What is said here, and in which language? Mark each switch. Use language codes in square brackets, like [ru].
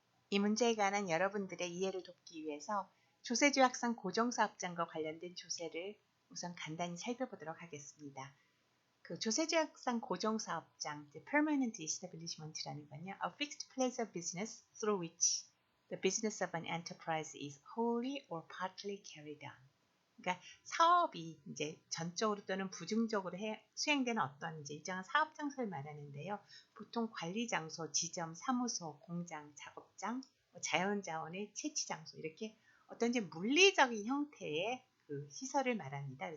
[ko] 이 문제에 관한 여러분들의 이해를 돕기 위해서 조세조약상 고정사업장과 관련된 조세를 우선 간단히 살펴보도록 하겠습니다. 그 조세조약상 고정사업장, [en] the permanent establishment라는 [ko] 건요, [en] a fixed place of business through which the business of an enterprise is wholly or partly carried on. [ko] 그러니까 사업이 이제 전적으로 또는 부증적으로 수행되는 어떤 이제 일정한 사업 장소를 말하는데요. 보통 관리 장소, 지점, 사무소, 공장, 작업장, 자연자원의 채취 장소 이렇게 어떤 이제 물리적인 형태의 그 시설을 말합니다.